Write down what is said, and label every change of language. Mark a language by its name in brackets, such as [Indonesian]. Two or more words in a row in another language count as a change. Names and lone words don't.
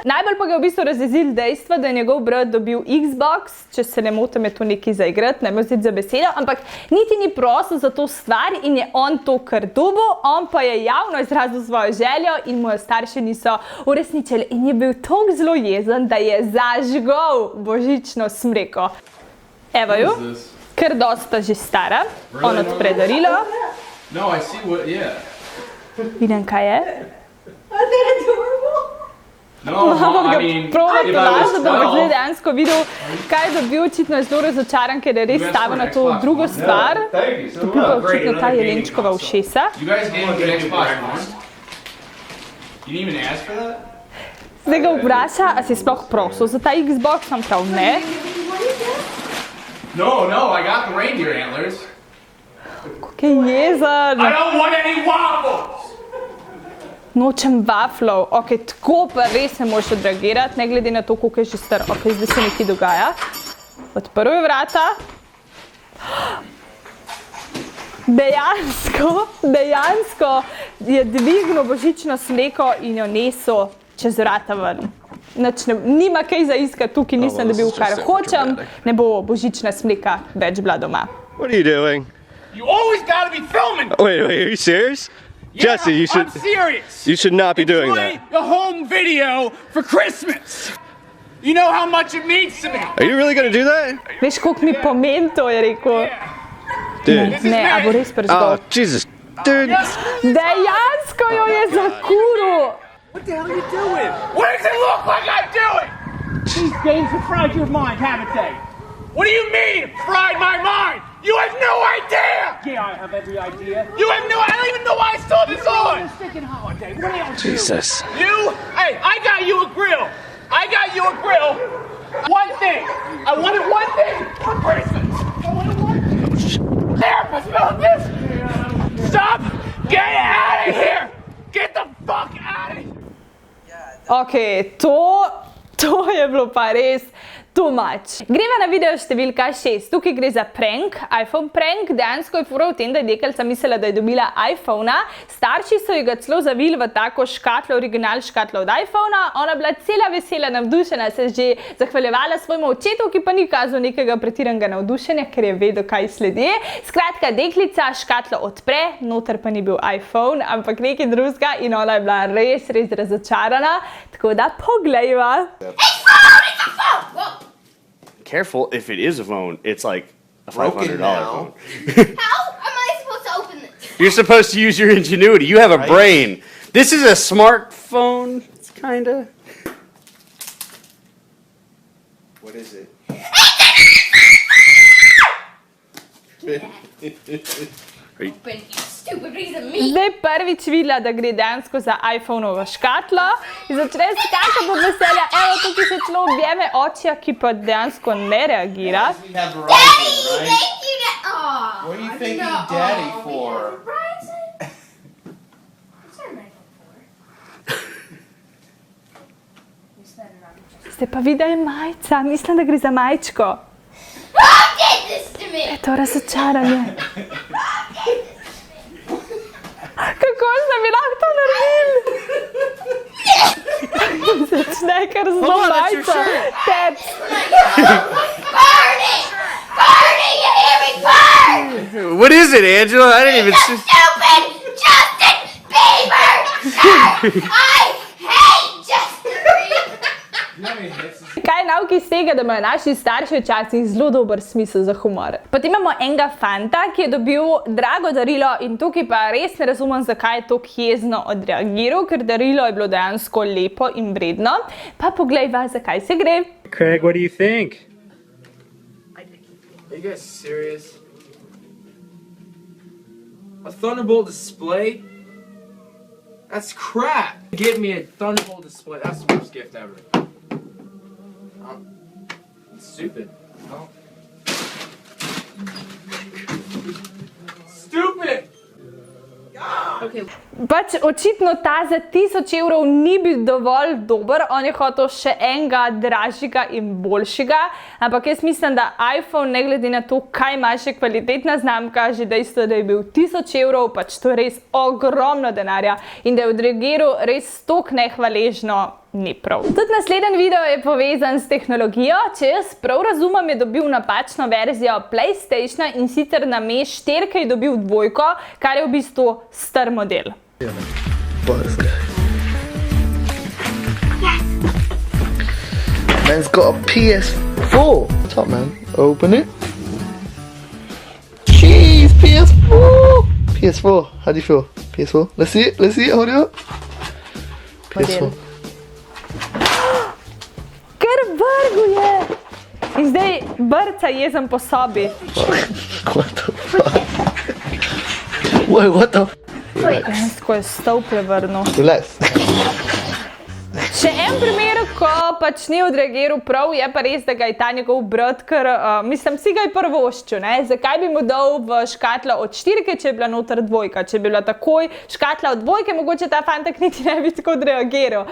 [Slovenian] Najbolj pa ga je v bistvu razjezil dejstvo, da je njegov brat dobil Xbox, če se ne motim, je to nekaj za igrati, ne vzeti za besedo, ampak niti ni prosil za to stvar in je on to kar dobil, on pa je javno izrazil svojo željo in mu jo starši niso uresničili in je bil tako zelo jezen, da je zažgal božično smreko. Evo ju, ker dosta že stara, on odpre darilo. [English] No, I see what, yeah. [Slovenian] Vidim, kaj je. [English] No, [Slovenian] Mama [English] I [Slovenian] ga [English] mean, [Slovenian] prova [English] if I was [Slovenian] tolažiti, da bo zdaj [English] 12, [Slovenian] dejansko videl, kaj je dobil. Očitno je zelo razočaran, ker je res stavil na to drugo stvar. Dobil pa očitno ta jelenčkova ušesa. [English] you guys gave me an Xbox One? You didn't even ask for that? [Slovenian] Zdaj ga vpraša, a si sploh prosil za ta Xbox, sam prav ne. [English] No, I got the reindeer antlers. [Slovenian] Kako je jezen. [English] I don't want any waffles! [Slovenian] Nočem waflov. Ok, tako pa res ne moreš odreagirati, ne glede na to, koliko je že star. Ok, zdaj se nekaj dogaja. Odprl je vrata. Dejansko je dvignil božično smreko in jo nesel čez vrata ven. Nima kaj za iskati tukaj, nisem dobil kar hočem, ne bo božična smreka več bila doma. [English] What are you doing? You always gotta be filming! Wait, are you serious? Jesse, you I'm serious! you should not be doing Enjoy that. the home video for Christmas! You know how much it means to me! Are you really gonna do that? [Slovenian] Veš, koliko mi pomeni to, je rekel. [English] Dude. [Slovenian] Ne, a bo res prižgal. [English] Oh, Jesus. Dude. [Slovenian] Dejansko jo je zakuril. [English] What the hell are you doing? What does it look like I'm doing? These games have fried your mind, haven't they? What do you mean, fried my mind? You have no idea! Yeah, I have every idea. I don't even know why I saw this on! Jesus. Hey, I got you a grill! One thing! I wanted one thing for Christmas! Therapist built this! Stop! Get out of here! Get the fuck out of here! [Slovenian] Ok, to je bilo pa res [English] too much. [Slovenian] Greva na video številka 6. Tukaj gre za prank, iPhone prank. Dejansko je fora v tem, da je deklica mislila, da je dobila iPhona. Starši so ji ga celo zavili v tako škatlo, original škatlo od iPhona. Ona bila cela vesela, navdušena, se že zahvaljevala svojemu očetu, ki pa ni kazal nekega pretiranega navdušenja, ker je vedel, kaj sledi. Skratka, deklica škatlo odpre, noter pa ni bil iPhone, ampak nekaj drugega in ona je bila res razočarana. Tako da poglejva. [English] Careful, if it is a phone, it's like $500 now. phone. How am I supposed to open this? You're supposed to use your ingenuity. You have a brain. This is a smartphone. It's kinda. What is it? Open, you stupid piece of meat. [Slovenian] Zdaj prvič videla, da gre dejansko za iPhone-ovo škatlo in začne skakati od veselja. Evo, tukaj se celo objeme očja, ki pa dejansko ne reagira. [English] We have Verizon, Daddy, right? thank you. Oh, What are you thanking Daddy for? Verizon? What's our iPhone for? You spent it on [Slovenian] Zdaj pa vidi, da je majica. Mislim, da gre za majčko. Who did this to me? To razočaranje. Kako ste mi lahko to naredili? Začne kar zelo majica. Teps. [English] Burn it! Burn it! You hear me? Burn! What is it, Angela? I didn't even see. Stupid Justin Bieber! I hate Justin Bieber! [Slovenian] Kaj je nauki iz tega, da imajo naši starši včasih zelo dober smisel za humor? Potem imamo enega fanta, ki je dobil drago darilo in tukaj pa res ne razumem, zakaj je tako jezno odreagiral, ker darilo je bilo dejansko lepo in vredno. Pa poglejva, zakaj se gre. [English] Craig, what do you think? Are you guys serious? A Thunderbolt display? That's crap! Give me a Thunderbolt display. That's the worst gift ever. It's stupid. No. Stupid! [Slovenian] Pač očitno ta za 1000 evrov ni bil dovolj dober, on je hotel še enega dražjega in boljšega, ampak jaz mislim, da iPhone, ne glede na to, kaj ima še kvalitetna znamka, že dejstvo, da je bil 1000 evrov, pač to je res ogromno denarja in da je odreagiral res toliko nehvaležno, ni prav. Tudi naslednji video je povezan s tehnologijo. Če jaz prav razumem, je dobil napačno verzijo PlayStationa in sicer namesto 4 je dobil 2, kar je v bistvu star model. [English] Man's got a PS4. Top man, open it. Jeez, PS4. PS4. How do you feel? PS4. Let's see it. Let's see it. Hold it up. PS4. [Slovenian] Ker vrguje! In zdaj brca jezen po sobi. [English] What the fuck? Wait, what the? [Slovenian] Dejansko je stol prevrnil. [English] Relax. [Slovenian] Še en primer, ko pač ni odreagiral prav, je pa res, da ga je ta njegov brat, ker mislim, si ga je prvoščil, ne? Zakaj bi mu dal v škatlo od 4, če je bila noter 2? Če bi bila takoj škatla od 2, mogoče ta fantak niti ne bi tako odreagiral.